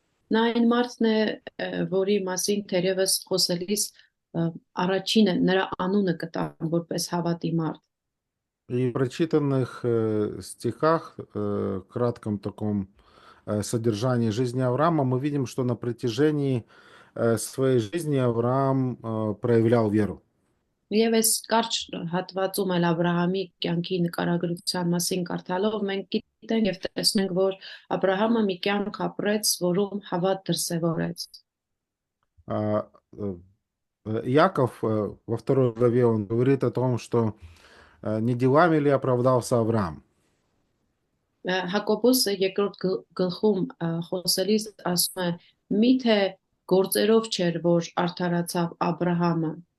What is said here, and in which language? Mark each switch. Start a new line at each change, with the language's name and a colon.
Armenian: Նա այն մարդն է, որի մասին թերևս խոսելիս առաջինը նրա անունը կտան որպես հավատի մարդ։
Russian: И в прочитанных стихах, кратком таком содержании жизни Авраама, мы видим, что на протяжении своей жизни Авраам проявлял веру.
Armenian: Եվ այս կարճ հատվածում էլ Աբրահամի կյանքի նկարագրության մասին կարդալով մենք գիտենք եւ տեսնենք, որ Աբրահամը մի կյանք ապրեց, որում հավատ դրսևորեց։
Russian: А, Яков во второй главе он говорит о том, что не делами ли оправдался Авраам.
Armenian: Հակոբոսը երկրորդ գլխում խոսելիս ասում է. «Միթե գործերով չէր, որ արդարացավ Աբրահամը»։